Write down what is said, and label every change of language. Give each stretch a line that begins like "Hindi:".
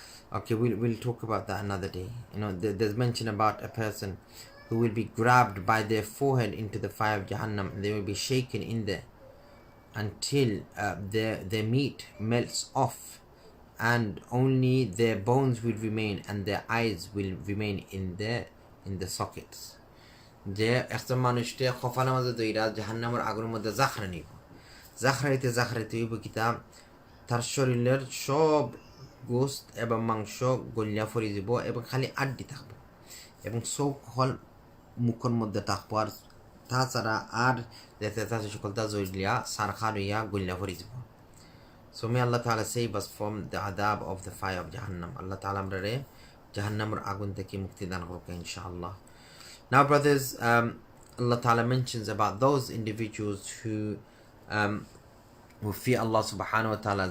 English: Okay, we'll talk about that another day. There's mention about a person who will be grabbed by their forehead into the fire of Jahannam, and they will be shaken in there until their meat melts off, and only their bones will remain, and their eyes will remain in the sockets.
Bangla: যে একটা মানুষটা খফানা মাঝে দইরা জাহান্নামের আগুনের মধ্যে জাখরাইতে হইব কিতাব তার শরীরের সব গোস্ত এবং মাংস গলিয়া ফরি যাব, এবং খালি আড্ডি থাকবো, এবং চোখ হল মুখের মধ্যে থাকবো, আর তাছাড়া আর সকলটা জড়িয়া সারখা রইয়া গলিয়া ফরি যাব।
English: So may Allah Ta'ala save us from the adab of the fire of Jahannam.
Bangla: Allah Ta'ala আমরারে জাহান্নামের আগুন থেকে মুক্তি দান করুক ইনশাআল্লাহ.
English: Now brothers, Allah Ta'ala mentions about those individuals who fear Allah Subhanahu wa Ta'ala.